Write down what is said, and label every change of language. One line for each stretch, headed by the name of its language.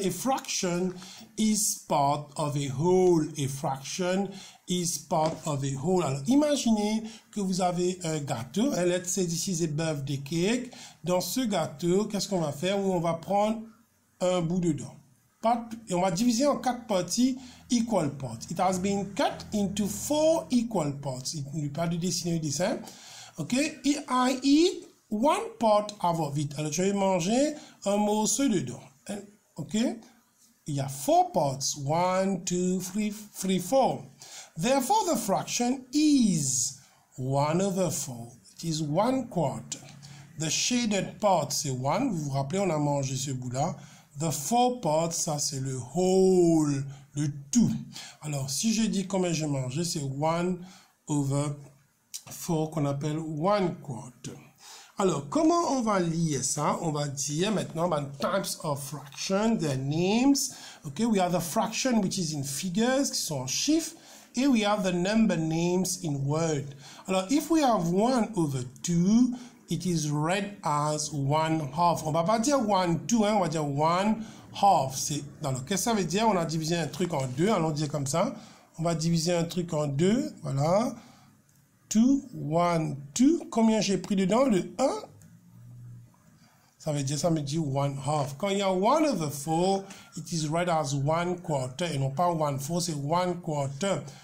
English: A fraction is part of a whole. A fraction is part of a whole.
French: Alors, imaginez que vous avez un gâteau.
English: And let's say this is a birthday cake.
French: Dans ce gâteau, qu'est-ce qu'on va faire? On va prendre un bout dedans. Et on va diviser en 4 parties,
English: equal parts. It has been cut into 4 equal parts.
French: Il n'y a pas de dessiner le dessin. OK?
English: I eat 1 part of it.
French: Alors, je vais manger un morceau dedans. OK? Il y a 4 parts. 1, 2, 3, 4.
English: Therefore, the fraction is 1/4. It is 1/4. The shaded part,
French: c'est 1. Vous vous rappelez, on a mangé ce bout-là.
English: The 4 parts,
French: ça c'est le whole, le tout. Alors, si je dis combien j'ai mangé, c'est 1/4 qu'on appelle 1/4. Alors, comment on va lier ça? On va dire maintenant,
English: types of fraction, their names. Okay, we have the fraction which is in figures,
French: qui sont en chiffres.
English: Et we have the number names in word. Alors, if we have 1/2, it is read as 1/2.
French: On va pas dire 1/2, hein, on va dire 1/2. Alors, qu'est-ce que ça veut dire? On a divisé un truc en deux, allons dire comme ça. On va diviser un truc en deux, voilà. 2, 1, 2. Combien j'ai pris dedans? Le 1. Ça veut dire, ça me dit 1/2. Quand il y a 1/4,
English: it is read as 1/4
French: et non pas 1/4, c'est 1/4.